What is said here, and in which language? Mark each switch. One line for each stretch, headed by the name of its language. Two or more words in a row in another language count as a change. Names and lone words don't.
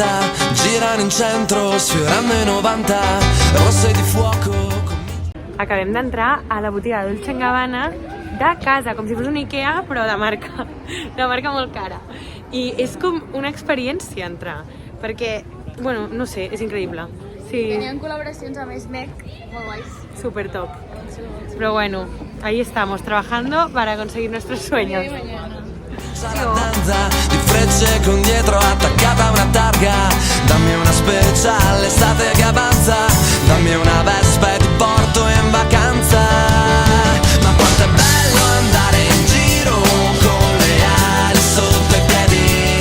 Italian: girano in centro, sfiorando i 90, rosse di fuoco.
Catalan: Acabem d'entrar a la botiga Dolce & Gabbana de casa, com si fos un Ikea, però de marca molt cara. I és com una experiència entrar, perquè, bueno, no sé, és increïble. Sí. Tenien col·laboracions amb SNEC, molt guais. Super top.
Spanish: Pero bueno, ahí estamos, trabajando para conseguir nuestros sueños.
Italian: Danza di frecce con dietro attaccata a una targa. Dammi una speciale estate che avanza. Dammi una vespa e ti porto in vacanza. Ma quanto è bello andare in giro con le ali sotto i piedi.